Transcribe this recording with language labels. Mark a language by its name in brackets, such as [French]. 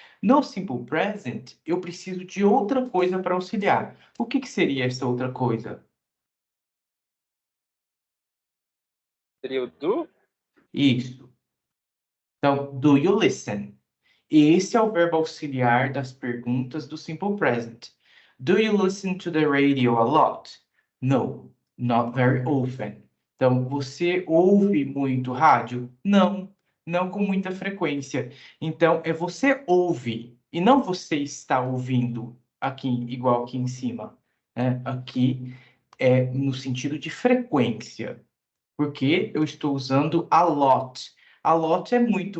[Portuguese] No simple present, eu preciso de outra coisa para auxiliar. O que seria essa outra coisa? Seria o do? Isso. Então, [English] do you listen? [Portuguese] Esse é o verbo auxiliar das perguntas do simple present. [English] Do you listen to the radio a lot? No, not very often. [Portuguese] Então, você ouve muito rádio? Não, não com muita frequência. Então, é você ouve e não você está ouvindo aqui, igual aqui em cima, né? Aqui é no sentido de frequência, porque eu estou usando a lot. A lot é muito.